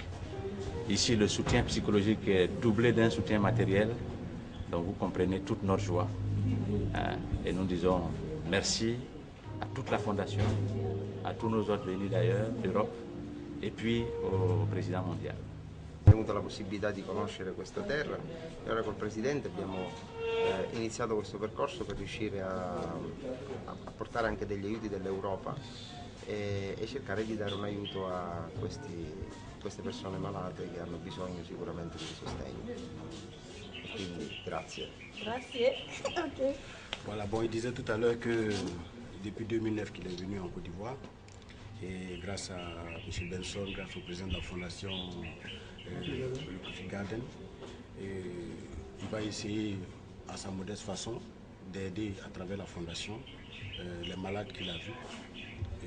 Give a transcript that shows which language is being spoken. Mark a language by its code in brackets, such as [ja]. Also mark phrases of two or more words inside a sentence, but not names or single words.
[fr] Ici, le soutien psychologique est doublé d'un soutien matériel, donc vous comprenez toute notre joie. Et nous disons merci à toute la Fondation, à tous nos autres venus d'ailleurs, d'Europe, et puis au Président mondial. [it] Abbiamo avuto la possibilità di conoscere questa terra e ora col Presidente abbiamo iniziato questo percorso per riuscire a portare anche degli aiuti dell'Europa e cercare di dare un aiuto a queste persone malate che hanno bisogno sicuramente di sostegno. E quindi grazie. Grazie. Okay. [fr] Voilà, bon, il disait tout à l'heure que depuis 2009 qu'il est venu en Côte d'Ivoire et grâce à M. Benson, grâce au président de la fondation le Chantry Garden, il va essayer à sa modeste façon d'aider à travers la fondation les malades qu'il a vus.